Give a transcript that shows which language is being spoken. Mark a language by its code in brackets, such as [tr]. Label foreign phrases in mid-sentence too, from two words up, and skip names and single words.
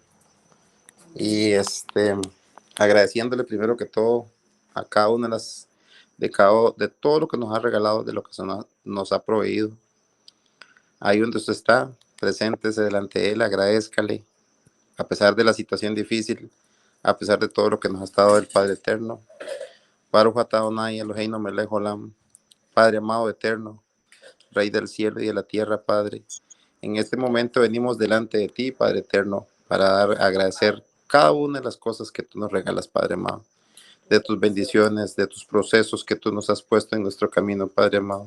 [es] Y agradeciéndole primero que todo a cada una de todo lo que nos ha regalado, de lo que nos ha proveído. Ahí donde usted está, preséntese delante de Él, agradézcale, a pesar de la situación difícil, a pesar de todo lo que nos ha estado el Padre Eterno. [he] ברוך אתה אדוני אלוהינו מלך עולם. [es] Padre amado eterno, Rey del cielo y de la tierra, Padre. En este momento venimos delante de ti, Padre eterno, para agradecer cada una de las cosas que tú nos regalas, Padre amado, de tus bendiciones, de tus procesos que tú nos has puesto en nuestro camino, Padre amado.